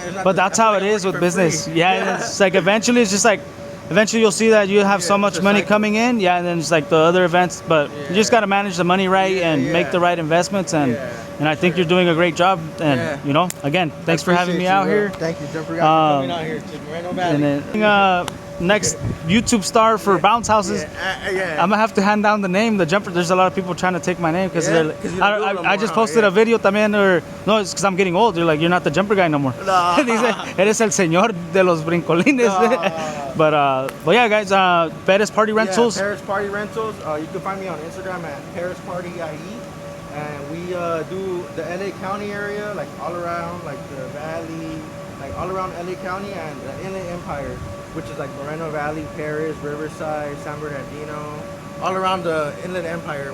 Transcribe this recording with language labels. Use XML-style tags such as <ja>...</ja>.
<en>But that's how it is with business. It's like, eventually, it's just like, eventually you'll see that you have so much money coming in, and then it's like the other events, but you just got to manage the money right and make the right investments, and I think you're doing a great job, and you know, again, thanks for having me out here. Thank you, Jumper, for coming out here to Moreno Valley. And then next YouTube star for bounce houses, I'm gonna have to hand down the name, the Jumper. There's a lot of people trying to take my name because I just posted a video</en> <es>también, no,</es> <en>it's because I'm getting old. They're like, you're not the Jumper guy no more.</en> <es>Dice, eres el señor de los brincolines.</es> <en>But yeah, guys, Paris Party Rentals. Paris Party Rentals. You can find me on Instagram at Paris Party IE. and we do the LA County area, like all around, like the Valley, like all around LA County and the Inland Empire, which is like Moreno Valley, Paris, Riverside, San Bernardino, all around the Inland Empire.</en>